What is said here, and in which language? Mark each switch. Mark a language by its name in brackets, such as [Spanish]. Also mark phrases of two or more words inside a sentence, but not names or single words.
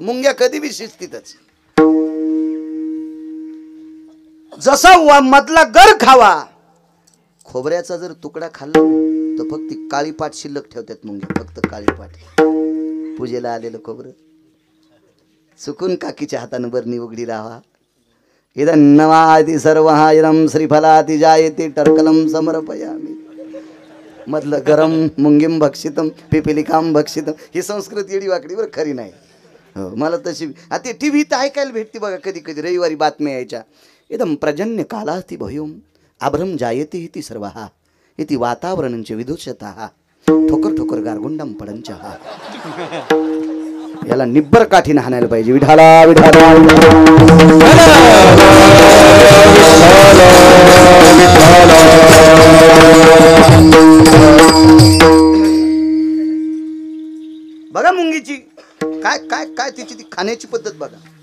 [Marathi] मुंग्या कधी बी शिस्तीतच. जसा मधला गर खावा, खोबऱ्याचा जर तुकडा खाल्ला तर फक्त काळी पाट शिल्लक ठेवतात मुंग्या, फक्त काळी पाट. पूजेला आलेलं खोबरं चुकून काकीच्या हातानं बरणी उघडी राहा. [Sanskrit] इदं नवाति सर्वहा इदं श्रीफलाति जायते टर्कलं समर्पयामि. [Marathi] मधलं गरम [Sanskrit] मुंगीम भक्षितम पिपिलिकाम भक्षितम. [Marathi] ही संस्कृत येडी वाकडीवर खरी नाही. हो, मला तशी ते टी व्ही तर ऐकायला भेटते बघा कधी कधी. रविवारी बातम्या यायच्या, [Sanskrit] इदं प्रजन्य कालास्ति भयूम आभ्रम जायते इति सर्वहा इति वातावरणंच विदुषतः ठोकर ठोकर गारगुंडम पडंचहा. [Marathi] याला निब्बर काठीने हाणायला पाहिजे. विठाला विठाला बघा मुंगीची काय काय काय तिची ती खाण्याची पद्धत बघा.